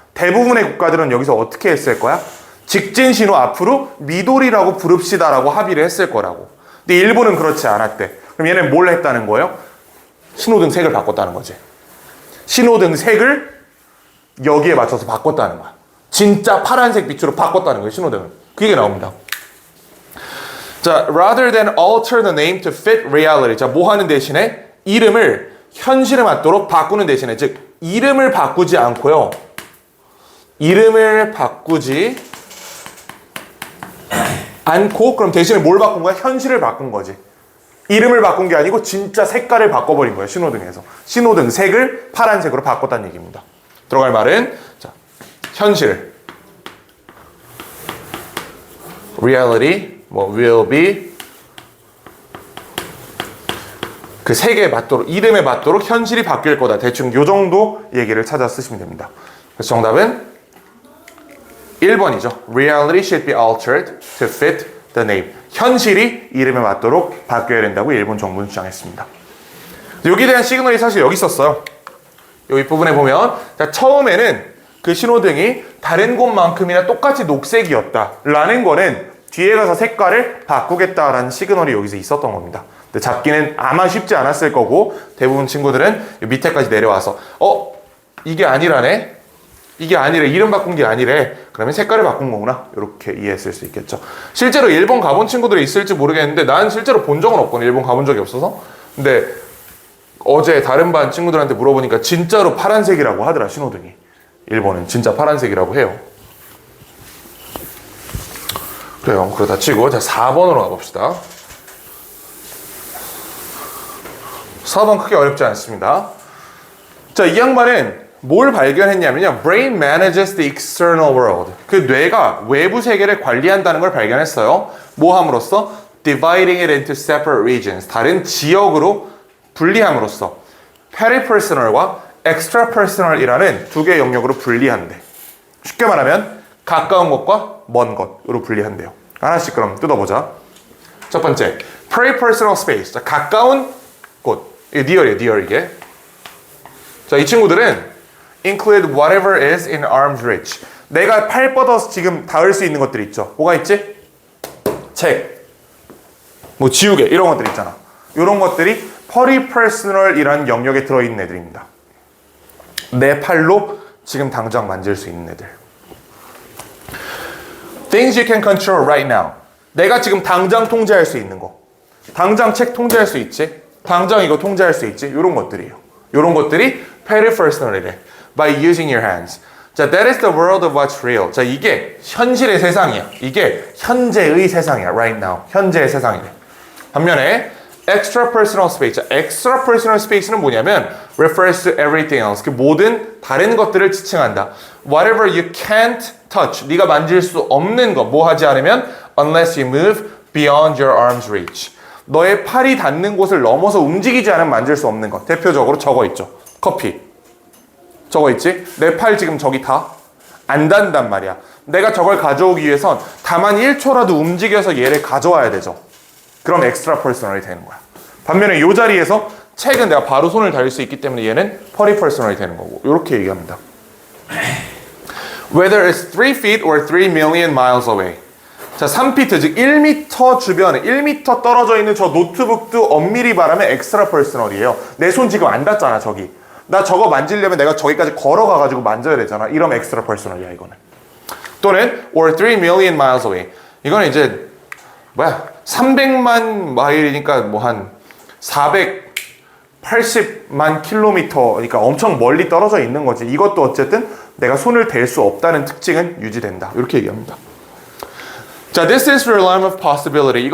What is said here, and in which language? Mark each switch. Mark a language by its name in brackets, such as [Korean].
[Korean] 대부분의 국가들은 여기서 어떻게 했을 거야? 직진 신호 앞으로 미도리라고 부릅시다라고 합의를 했을 거라고. 근데 일본은 그렇지 않았대. 그럼 얘는 뭘 했다는 거예요? 신호등 색을 바꿨다는 거지. 신호등 색을 여기에 맞춰서 바꿨다는 거야. 진짜 파란색 빛으로 바꿨다는 거예요, 신호등을. 그게 나옵니다. [English] 자, rather than alter the name to fit reality. [Korean] 자, 뭐 하는 대신에 이름을 현실에 맞도록 바꾸는 대신에, 즉 이름을 바꾸지 않고요. 이름을 바꾸지 않고 그럼 대신에 뭘 바꾼 거야? 현실을 바꾼 거지. 이름을 바꾼 게 아니고 진짜 색깔을 바꿔버린 거예요, 신호등에서. 신호등 색을 파란색으로 바꿨다는 얘기입니다. 들어갈 말은 자, 현실, reality, 뭐 will be, 그 색에 맞도록, 이름에 맞도록 현실이 바뀔 거다. 대충 요 정도 얘기를 찾아 쓰시면 됩니다. 그래서 정답은 1번이죠. [English] Reality should be altered to fit the name. [Korean] 현실이 이름에 맞도록 바뀌어야 된다고 일본 정부는 주장했습니다. 여기에 대한 시그널이 사실 여기 있었어요. 여기 부분에 보면 자, 처음에는 그 신호등이 다른 곳만큼이나 똑같이 녹색이었다라는 거는 뒤에 가서 색깔을 바꾸겠다라는 시그널이 여기서 있었던 겁니다. 근데 잡기는 아마 쉽지 않았을 거고 대부분 친구들은 밑에까지 내려와서 이게 아니라네? 이게 아니래. 이름 바꾼 게 아니래. 그러면 색깔을 바꾼 거구나. 이렇게 이해했을 수 있겠죠. 실제로 일본 가본 친구들이 있을지 모르겠는데 난 실제로 본 적은 없거든요. 일본 가본 적이 없어서. 근데 어제 다른 반 친구들한테 물어보니까 진짜로 파란색이라고 하더라, 신호등이. 일본은 진짜 파란색이라고 해요. 그래요. 그러다 치고 자 4번으로 가봅시다. 4번 크게 어렵지 않습니다. 자, 이 양반은 뭘 발견했냐면요. [English] Brain manages the external world. [Korean] 그 뇌가 외부 세계를 관리한다는 걸 발견했어요. 뭐 함으로써? [English] Dividing it into separate regions. [Korean] 다른 지역으로 분리함으로써 peripersonal과 extrapersonal이라는 두 개의 영역으로 분리한대. 쉽게 말하면 가까운 것과 먼 것으로 분리한대요. 하나씩 그럼 뜯어보자. 첫 번째, peripersonal space. 자, 가까운 곳. 이게 near이에요, near 이게. 자, 이 친구들은 [English] include whatever is in arm's reach. [Korean] 내가 팔 뻗어서 지금 닿을 수 있는 것들이 있죠. 뭐가 있지? 책, 뭐 지우개 이런 것들 있잖아. 이런 것들이 peripersonal이라는 영역에 들어있는 애들입니다. 내 팔로 지금 당장 만질 수 있는 애들. [English] Things you can control right now. [Korean] 내가 지금 당장 통제할 수 있는 거. 당장 책 통제할 수 있지? 당장 이거 통제할 수 있지? 이런 것들이에요. 이런 것들이 peripersonal이래. [English] By using your hands. 자, that is the world of what's real. [Korean] 자, 이게 현실의 세상이야. 이게 현재의 세상이야. [English] Right now. [Korean] 현재의 세상이래. 반면에 extrapersonal space. 자, extrapersonal space는 뭐냐면 [English] refers to everything else. [Korean] 그 모든 다른 것들을 지칭한다. [English] Whatever you can't touch. [Korean] 네가 만질 수 없는 거. 뭐 하지 않으면 [English] unless you move beyond your arm's reach. [Korean] 너의 팔이 닿는 곳을 넘어서 움직이지 않으면 만질 수 없는 것. 대표적으로 저거 있죠. 커피. 저거 있지? 내 팔 지금 저기 다 안 닿는단 말이야. 내가 저걸 가져오기 위해선 다만 1초라도 움직여서 얘를 가져와야 되죠. 그럼 엑스트라 퍼스널이 되는 거야. 반면에 이 자리에서 책은 내가 바로 손을 닿을 수 있기 때문에 얘는 퍼리 퍼스널이 되는 거고. 이렇게 얘기합니다. [English] Whether it's 3 feet or 3 million miles away. [Korean] 자, 3피트, 즉 1m 주변에 1m 떨어져 있는 저 노트북도 엄밀히 말하면 엑스트라 퍼스널이에요. 내 손 지금 안 닿잖아, 저기. 나 저거 만지려면 내가 저기까지 걸어가가지고 만져야 되잖아. 이러면 엑스트라 퍼스널이야, 이거는. 또는 [English] or 3 million miles away. [Korean] 이거는 이제 300만 마일이니까 뭐 한 480만 킬로미터, 그러니까 엄청 멀리 떨어져 있는 거지. 이것도 어쨌든 내가 손을 댈 수 없다는 특징은 유지된다. 이렇게 얘기합니다. [English] 자, this is the realm of possibility.